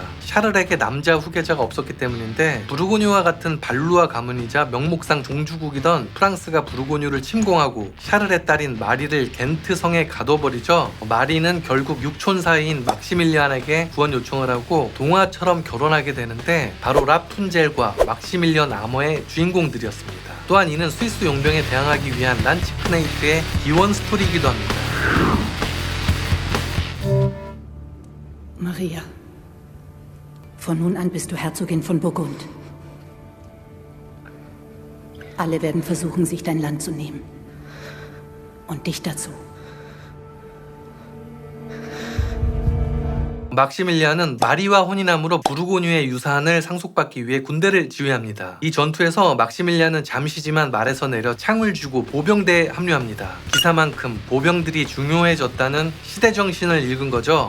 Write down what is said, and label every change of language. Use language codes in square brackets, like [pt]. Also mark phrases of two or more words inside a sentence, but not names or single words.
[ko] 샤를에게 남자 후계자가 없었기 때문인데 부르고뉴와 같은 발루아 가문이자 명목상 종주국이던 프랑스가 부르고뉴를 침공하고 샤를의 딸인 마리를 겐트 성에 가둬버리죠. 마리는 결국 육촌사이인 막시밀리안에게 구원 요청을 하고 동화처럼 결혼하게 되는데 바로 라푼젤과 막시밀리언 아머의 주인공들이었습니다. 또한 이는 스위스 용병에 대항하기 위한 란치크네이트의 기원 스토리이기도 합니다. [de] Maria, von nun an bist du Herzogin von Burgund. Alle werden versuchen, sich dein Land zu nehmen. Und dich dazu. [ko] 막시밀리안은 마리와 혼인함으로 부르고뉴의 유산을 상속받기 위해 군대를 지휘합니다. 이 전투에서 막시밀리안은 잠시지만 말에서 내려 창을 쥐고 보병대에 합류합니다. 기사만큼 보병들이 중요해졌다는 시대정신을 읽은 거죠.